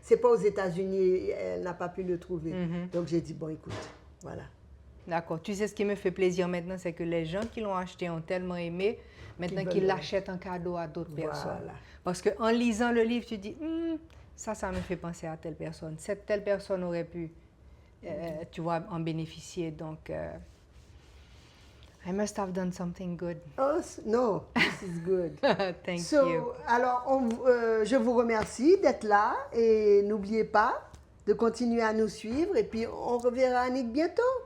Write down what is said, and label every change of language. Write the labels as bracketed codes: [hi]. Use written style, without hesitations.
[fr] c'est pas aux États-Unis, elle n'a pas pu le trouver. Donc j'ai dit bon écoute, voilà. D'accord. Tu sais ce qui me fait plaisir maintenant, c'est que les gens qui l'ont acheté ont tellement aimé, maintenant qu'ils l'achètent en cadeau à d'autres personnes. Voilà. Parce qu'en lisant le livre, tu dis ça me fait penser à telle personne. Cette telle personne aurait pu, tu vois, en bénéficier. Donc [en] I must have done something good. Oh no, this is good. Thank you. [fr] Alors, je vous remercie d'être là et n'oubliez pas de continuer à nous suivre et puis on reverra Annick bientôt.